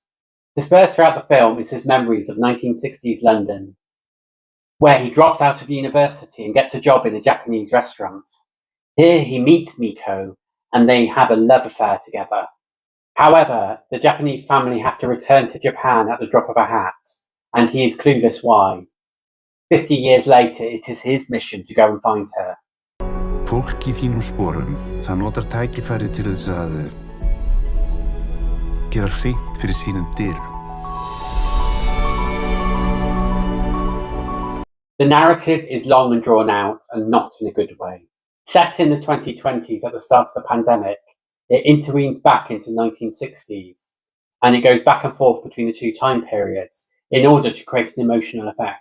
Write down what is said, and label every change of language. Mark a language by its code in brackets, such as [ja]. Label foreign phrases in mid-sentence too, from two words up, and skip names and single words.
[en] Dispersed throughout the film is his memories of 1960s London, where he drops out of university and gets a job in a Japanese restaurant. Here he meets Miko, and they have a love affair together. However, the Japanese family have to return to Japan at the drop of a hat, and he is clueless why. 50 years later, it is his mission to go and find her. [is] Fólk í þínum sporum, það notar tækifærið til þess að gera hreint fyrir sínum dyrum. [en] The narrative is long and drawn out, and not in a good way. Set in the 2020s at the start of the pandemic, it intervenes back into 1960s, and it goes back and forth between the two time periods in order to create an emotional effect.